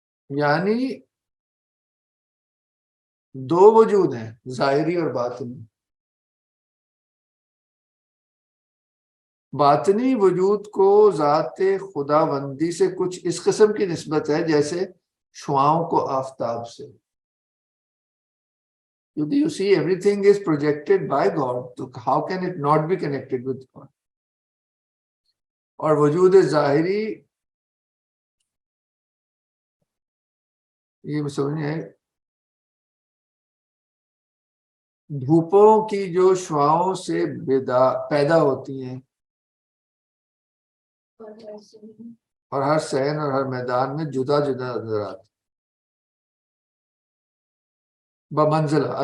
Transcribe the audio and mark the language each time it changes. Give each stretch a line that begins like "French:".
Urdu: یعنی دو وجود ہیں، ظاہری اور باطنی. باطنی وجود کو ذات خداوندی سے کچھ اس قسم کی نسبت ہے جیسے شعاؤں کو آفتاب سے.
English: You see, everything is projected by God. So how can it not be connected with God?
Urdu: اور وجود ظاہری یہ سمجھ نہیں آئے. دھوپوں کی جو شعاؤں سے پیدا ہوتی ہیں اور ہر صحن اور ہر میدان میں جدا جدا نظر آتی بمنزلہ.